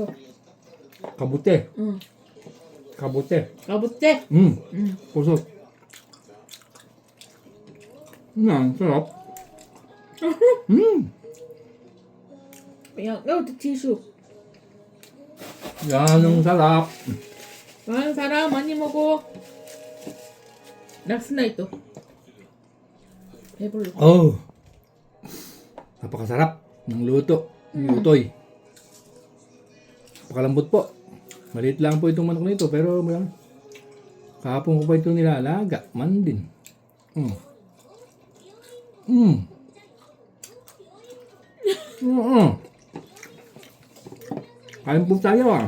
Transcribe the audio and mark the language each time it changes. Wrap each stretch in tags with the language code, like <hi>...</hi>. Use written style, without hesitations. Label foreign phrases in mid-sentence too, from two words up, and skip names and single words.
<tl>Kabuti. Kabuti. Kabuti. Pusot. Yan, sarap. Kaya, oh, ito tissue. Yan ang sarap.</tl> <ko>아, 사람 많이 먹어. 락스나 ito. 배불러.</ko> <tl>Oh. Napakasarap ng luto. Lutoy. Napakalambot po. Maliit lang po itong manok nito pero kahapon ko pa ito nilalaga. Man din. Kain po tayo ah.</tl>